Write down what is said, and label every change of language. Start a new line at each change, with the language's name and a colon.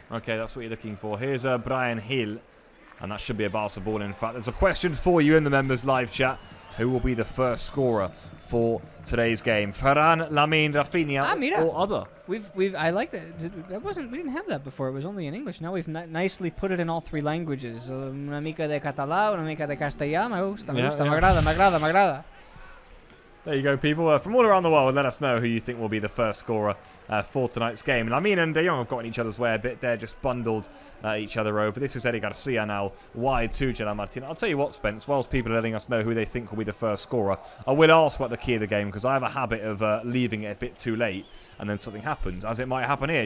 English: Okay, that's what you're looking for. Here's Brian Hill. And that should be a Barca ball, in fact. There's a question for you in the members' live chat. Who will be the first scorer for today's game? Ferran, Lamine, Rafinha, or other? I like that. We didn't have that before. It was only in English. Now we've nicely put it in all three languages.
Catalan: Una mica de català, una mica de castellà.
Spanish: Me gusta, me agrada.
English: There you go, people. From all around the world, let us know who you think will be the first scorer for tonight's game. Lamine and De Jong have got in each other's way a bit there, just bundled each other over. This is Eric Garcia now, wide to Gerard Martin. I'll tell you what, Spence, whilst people are letting us know who they think will be the first scorer, I will ask about the key of the game, because I have a habit of leaving it a bit too late, and then something happens, as it might happen here.